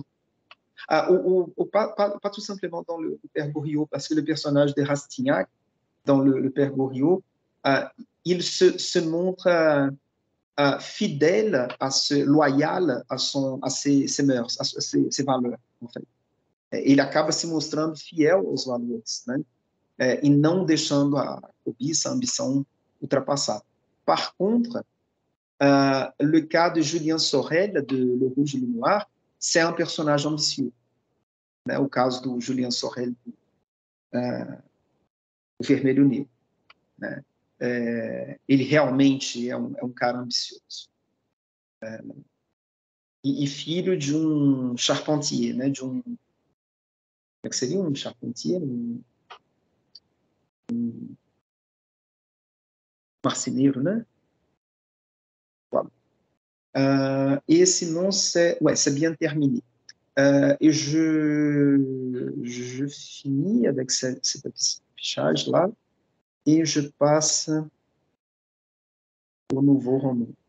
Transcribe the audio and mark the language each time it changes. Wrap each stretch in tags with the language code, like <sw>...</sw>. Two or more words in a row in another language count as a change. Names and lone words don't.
<fr>Ou pas tout simplement dans le Père Goriot, parce que le personnage de Rastignac, dans le Père Goriot, il se montre fidèle, loyal à ses mœurs, à ses valeurs, en fait.</fr> <pt>Ele acaba se mostrando fiel aos valores, né? E não deixando a cobiça, a ambição ultrapassar.</pt> <fr>Par contre, le cas de Julien Sorel, de Le Rouge et le Noir, c'est un personnage ambitieux.</fr> <pt>Né? O caso do Julien Sorel, o Vermelho Negro. Né? Ele realmente é um cara ambicioso. E filho de um charpentier, né? De um... Como é que seria um charpentier? Um marceneiro, né?</pt> <fr>Voilà. Et sinon, c'est bien terminé. Et je finis avec cet affichage-là et je passe au nouveau roman.</fr>